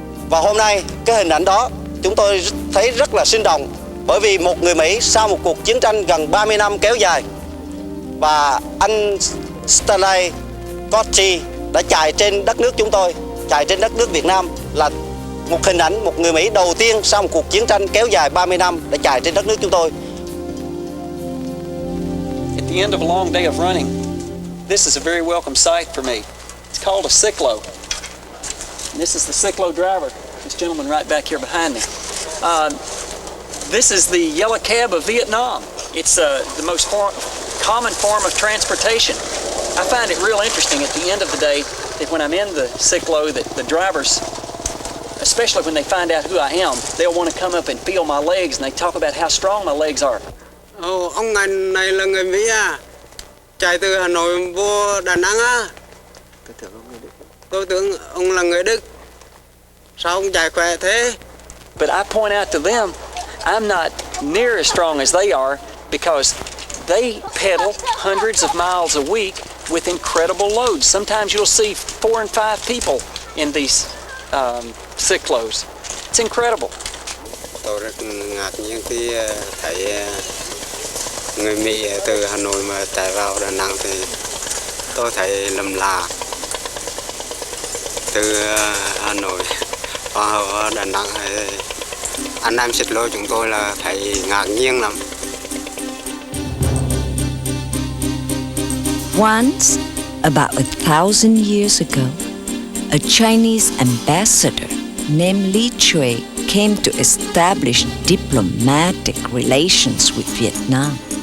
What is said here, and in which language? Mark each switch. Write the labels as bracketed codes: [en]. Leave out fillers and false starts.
[vi] Và hôm nay cái hình ảnh đó chúng tôi thấy rất là sinh động, bởi vì một người Mỹ sau một cuộc chiến tranh gần 30 năm kéo dài và anh Stanley Cotti đã chạy trên đất nước chúng tôi, chạy trên đất nước Việt Nam, là một hình ảnh một người Mỹ đầu tiên sau một cuộc chiến tranh kéo dài 30 năm đã chạy trên đất nước chúng tôi. [en] At the end of a long day of running, this is a very welcome sight for me. It's called a cyclo. And this is the cyclo driver, this gentleman right back here behind me. This is the yellow cab of Vietnam. It's the most common form of transportation. I find it real interesting at the end of the day that when I'm in the cyclo, that the drivers, especially when they find out who I am, they'll want to come up and feel my legs and they talk about how strong my legs are. [vi] Ông này là người Mỹ à? Chạy từ Hà Nội vô Đà Nẵng á? Tôi tưởng ông là người Đức. Sao ông chạy khỏe thế? [en] But I point out to them, I'm not near as strong as they are because they pedal hundreds of miles a week with incredible loads. Sometimes you'll see 4 and 5 people in these cyclos. It's incredible. [vi] Tôi rất ngạc nhiên khi thấy người Mỹ từ Hà Nội mà chạy vào Đà Nẵng thì tôi thấy lầm lạ. Từ Hà Nội vào Đà Nẵng anh em xịt lô chúng tôi là thấy ngạc nhiên lắm. [en] Once, about 1,000 years ago, a Chinese ambassador named Li Chui came to establish diplomatic relations with Vietnam.